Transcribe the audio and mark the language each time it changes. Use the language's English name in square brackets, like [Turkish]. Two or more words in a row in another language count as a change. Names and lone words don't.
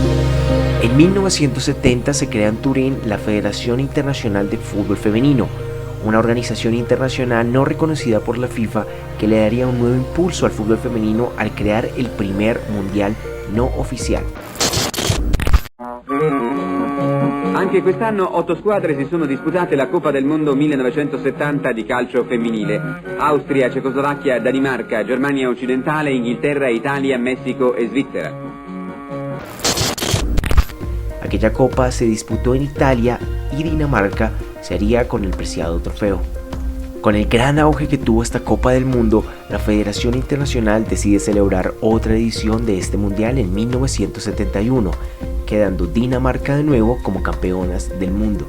[Spanish] En 1970 se crea en Turín la Federación Internacional de Fútbol Femenino, una organización internacional no reconocida por la FIFA que le daría un nuevo impulso al fútbol femenino al crear el primer mundial no oficial. [Italian] Anche quest'anno 8 squadre si sono disputate la Coppa del Mondo 1970 di calcio femminile. Austria, Cecoslovacchia, Danimarca, Germania Occidentale, Inghilterra, Italia, Messico e Svizzera. [Spanish] Aquella copa se disputó en Italia y Dinamarca se haría con el preciado trofeo. Con el gran auge que tuvo esta Copa del Mundo, la Federación Internacional decide celebrar otra edición de este mundial en 1971, quedando Dinamarca de nuevo como campeonas del mundo.